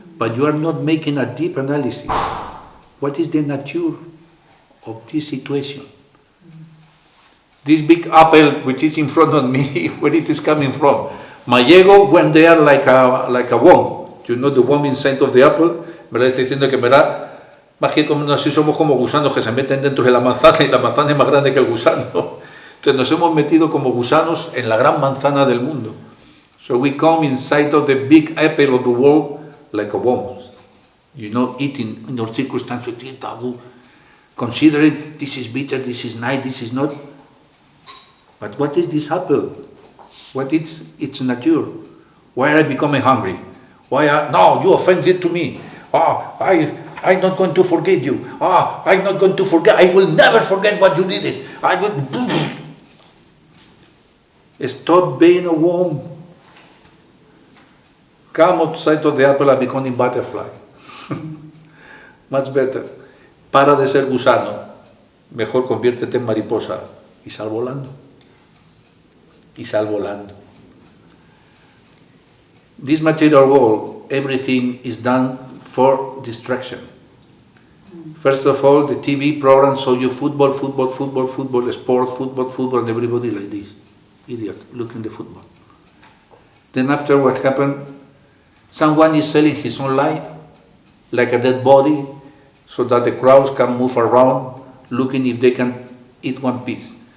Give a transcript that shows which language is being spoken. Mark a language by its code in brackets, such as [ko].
[en] But you are not making a deep analysis. What is the nature of this situation? This big apple which is in front of me, where it is coming from? My ego went there like a worm. You know the worm inside of the apple. [es] ¿Verdad? Estoy diciendo que, ¿verdad? Más que como así somos como gusanos que se meten dentro de la manzana y la manzana es más grande que el gusano. Entonces nos hemos metido como gusanos en la gran manzana del mundo. [en] So we come inside of the big apple of the world like a worm. You know, eating in your circumstances, considering this is bitter, this is nice, this is not. But what is this apple? What is its nature? Why are I becoming hungry? No, you offended to me. I'm not going to forget you. I'm not going to forget. I will never forget what you did it. I will. Stop being a worm. Come outside of the apple and become a butterfly. Much better. [es] Para de ser gusano. Mejor conviértete en mariposa y sal volando. Y sal volando. [en] This material world, everything is done for distraction. First of all, the TV programs show you football, sports, and everybody like this. Idiot, looking the football. Then after what happened, someone is selling his own life, like a dead body, so that the crowds can move around, looking if they can eat one piece.